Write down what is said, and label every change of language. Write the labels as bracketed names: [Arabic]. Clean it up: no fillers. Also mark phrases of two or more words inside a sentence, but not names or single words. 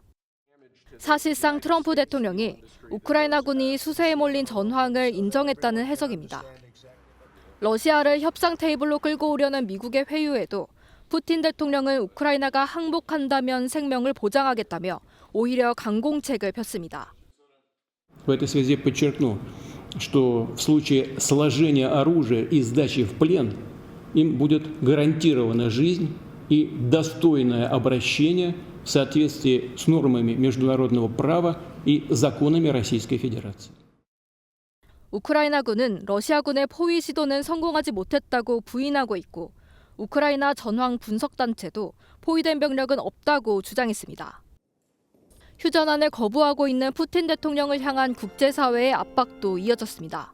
[Korean] 사실상 트럼프 대통령이 우크라이나군이 수세에 몰린 전황을 인정했다는 해석입니다. 러시아를 협상 테이블로 끌고 오려는 미국의 회유에도 푸틴 대통령은 우크라이나가 항복한다면 생명을 보장하겠다며 오히려 강공책을 폈습니다. [Russian] В этой связи подчеркну, что в случае сложения оружия и сдачи в плен им будет гарантирована жизнь и достойное обращение в соответствии с нормами международного права и законами Российской Федерации. [Korean] 우크라이나군은 러시아군의 포위 시도는 성공하지 못했다고 부인하고 있고 우크라이나 전황 분석단체도 포위된 병력은 없다고 주장했습니다. 휴전안을 거부하고 있는 푸틴 대통령을 향한 국제사회의 압박도 이어졌습니다.